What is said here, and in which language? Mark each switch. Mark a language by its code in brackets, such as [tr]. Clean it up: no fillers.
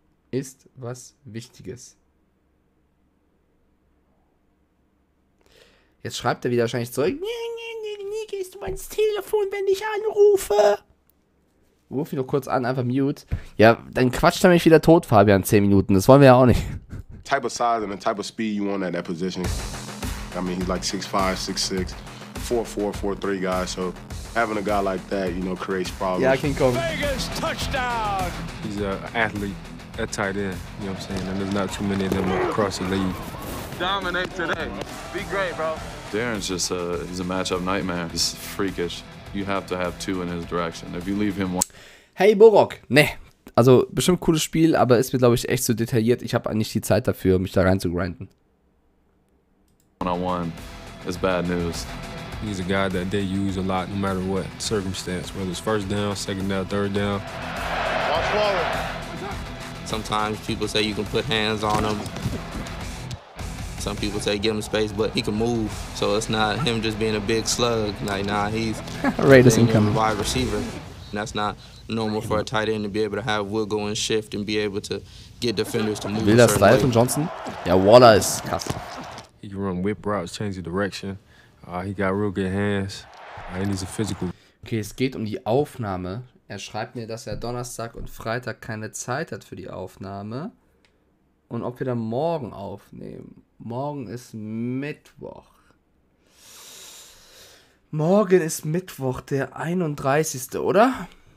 [de] Ist was Wichtiges. Jetzt schreibt er wieder wahrscheinlich zurück. Nie gehst du ans Telefon, wenn ich anrufe. Ruf mich doch kurz an, [en] einfach mute. [de] Ja, dann quatscht er mich wieder tot, Fabian, 10 Minuten. Das wollen wir ja auch nicht. [en] Type of size and the type of speed you want at that position. I mean, he's like 6'5", 6'6", 4'4", 4'3" guy. So having a guy like that, you know, creates problems. Yeah, King Kong. Vegas touchdown. He's an athlete at tight end, you know what I'm saying? And there's not too many of them across the league. Dominate today. Be great, bro. Darren's just he's a matchup nightmare. He's freakish. You have to have 2 in his direction. If you leave him one. [de] Hey Borok, ne. Also bestimmt cooles Spiel, aber ist mir glaube ich echt zu detailliert. Ich habe nicht die Zeit dafür, mich da rein zu grinden. [en] One-on-one is bad news. He's a guy that they use a lot no matter what circumstance, whether it's first down, second down, third down. Watch forward. Sometimes people say you can put hands on him. Some people say give him space, but he can move. So it's not him just being a big slug. Like, nah, he's Raiders a incoming. wide receiver. And that's not normal for a tight end to be able to have wiggle and shift and be able to get defenders to move. Wilder Style [de] von Johnson. Ja, Waller ist krass. [en] He can run whip routes, change the direction. He got real good hands. And he's a physical. [de] Okay, es geht um die Aufnahme. Er schreibt mir, dass er Donnerstag und Freitag keine Zeit hat für die Aufnahme. Und ob wir dann morgen aufnehmen. Morgen ist Mittwoch. Morgen ist Mittwoch, der 31. oder?